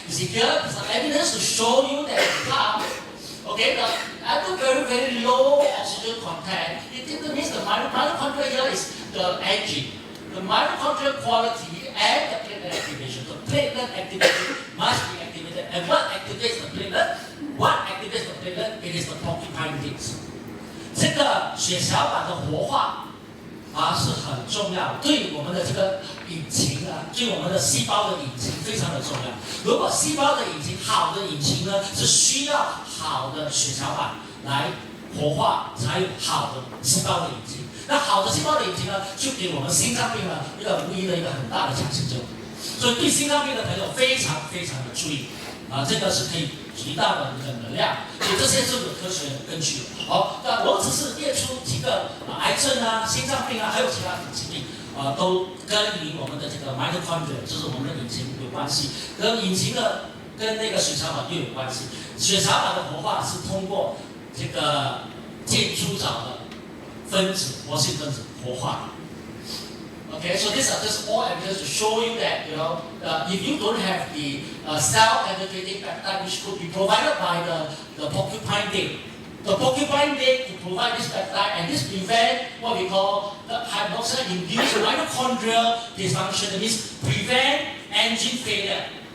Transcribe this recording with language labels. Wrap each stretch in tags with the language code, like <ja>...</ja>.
<en>You see here, there's some evidence to show you that the car, okay, at the very, very low oxygen content, it means the mitochondria here is the engine. The mitochondrial quality and the platelet activation. The platelet activation must be activated. And what activates the platelet? What activates the platelet? It is the porcupine dates.</en> <zh>这个血小板的活化是很重要，对我们的这个引擎啊，对我们的细胞的引擎非常的重要。如果细胞的引擎好的引擎呢，是需要好的血小板来活化，才有好的细胞的引擎。那好的细胞的引擎呢，就给我们心脏病呢一个无疑的一个很大的强心针。所以对心脏病的朋友非常非常的注意啊，这个是可以极大的一个能量，所以这些是有科学根据的。好，那我只是列出几个癌症啊、心脏病啊，还有其他疾病都跟我们的这个 mitochondria， 就是我们的引擎有关系，跟引擎的跟那个血小板又有关系。血小板的活化是通过这个箭猪藻的分子、活性分子活化。</zh> <en>Okay, so these are just all evidence to show you that, if you don't have the cell-penetrating peptide, which could be provided by the porcupine date. The porcupine date to provide this peptide, and this prevent what we call the hypoxia-induced mitochondrial dysfunction. That means prevent engine failure.</en>